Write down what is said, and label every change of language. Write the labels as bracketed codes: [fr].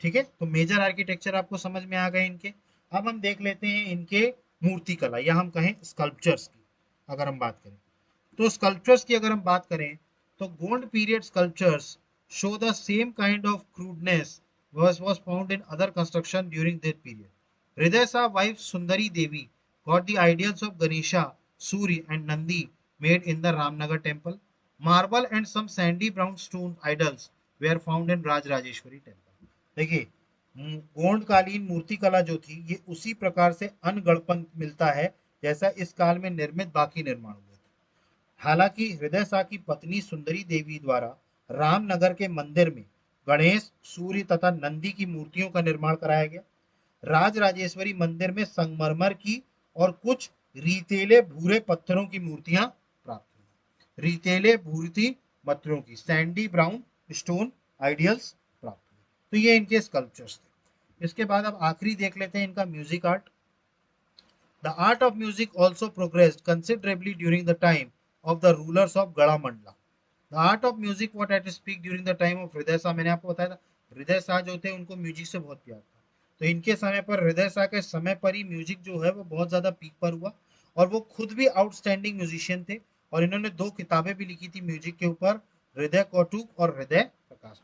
[hi] ठीक है, तो मेजर आर्किटेक्चर आपको समझ में आ गए इनके। अब हम देख लेते हैं इनके मूर्ति कला या हम कहें स्कल्पचर्स की अगर हम बात करें। तो स्कल्पचर्स की अगर हम बात करें तो [en] Gond period sculptures show the same kind of crudeness was found in other construction during that period. Hriday Shah wife Sundari Devi got the ideals of Ganesha, Surya and Nandi made in the Ramnagar temple. Marble and some sandy brown stone idols were found in Rajrajeshwari temple. [hi] देखिए गोंड कालीन मूर्ति कला जो थी ये उसी प्रकार से अनगढ़पन मिलता है जैसा इस काल में निर्मित बाकी निर्माण हुए थे। हालांकि हृदय शाह की पत्नी सुंदरी देवी द्वारा रामनगर के मंदिर में गणेश, सूर्य तथा नंदी की मूर्तियों का निर्माण कराया गया। राज राजेश्वरी मंदिर में संगमरमर की और कुछ रीतेले भूरे पत्थरों की मूर्तियां प्राप्त हुई। रीतेले भूरी पत्थरों की [en] sandy brown stone ideals [hi] प्राप्त हुए। तो ये इनके स्कल्पचर्स थे। इसके बाद अब आखिरी देख लेते हैं इनका music art. [en] The art of music also progressed considerably during the time of the rulers of Gada Mandla. The art of music what I had to speak during the time of Hriday Shah, [hi] मैंने आपको बताया था हृदय शाह जो थे उनको music से बहुत प्यार था। तो इनके समय पर हृदय शाह के समय पर ही म्यूजिक जो है वो बहुत ज्यादा पीक पर हुआ और वो खुद भी आउटस्टैंडिंग म्यूजिशियन थे और इन्होंने दो किताबें भी लिखी थी म्यूजिक के ऊपर, हृदय कौटुक और हृदय प्रकाश।